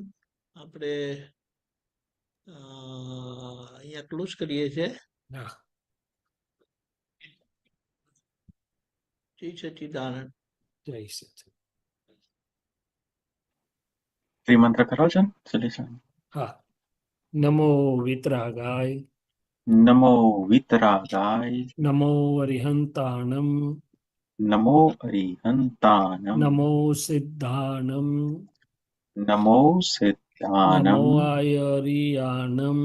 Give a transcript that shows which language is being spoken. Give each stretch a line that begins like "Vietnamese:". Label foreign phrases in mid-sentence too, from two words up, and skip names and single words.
Gujarati: આપણે અહીંયા ક્લોઝ કરીએ છીએ. હા, જય સચ્ચિદાનંદ. જય સચ્ચિદાનંદ. શ્રીમંત્ર કરો છો ને સલીસા? હા.
Prakrit languages: नमो वितरागाय, नमो वीतरागाय, नमो अरिहंताणम, नमो अरिहंताणम, नमो सिद्धाणम, नमो नमो सिद्धानम, आयरियाणम,